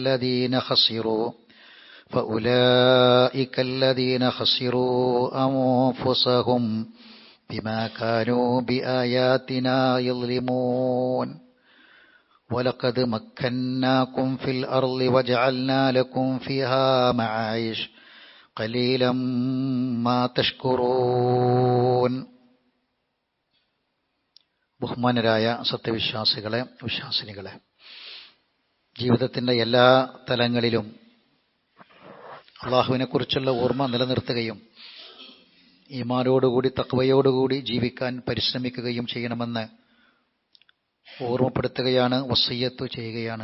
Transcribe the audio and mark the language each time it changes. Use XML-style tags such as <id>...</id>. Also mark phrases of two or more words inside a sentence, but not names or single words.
<ar>الذين خسروا أنفسهم بما كانوا بآياتنا يظلمون ولقد مكناكم في الأرض وجعلنا لكم فيها معايش قليلا ما تشكرون.</ar> <ml>ബഹുമാനരായ സത്യവിശ്വാസികളെ, വിശ്വാസിനികളെ, ജീവിതത്തിൻ്റെ എല്ലാ തലങ്ങളിലും അള്ളാഹുവിനെക്കുറിച്ചുള്ള ഓർമ്മ നിലനിർത്തുകയും ഈമാനോടുകൂടി തഖ്വയോടുകൂടി ജീവിക്കാൻ പരിശ്രമിക്കുകയും ചെയ്യണമെന്ന് ഓർമ്മപ്പെടുത്തുകയാണ്, വസിയ്യത്ത് ചെയ്യുകയാണ്.</ml>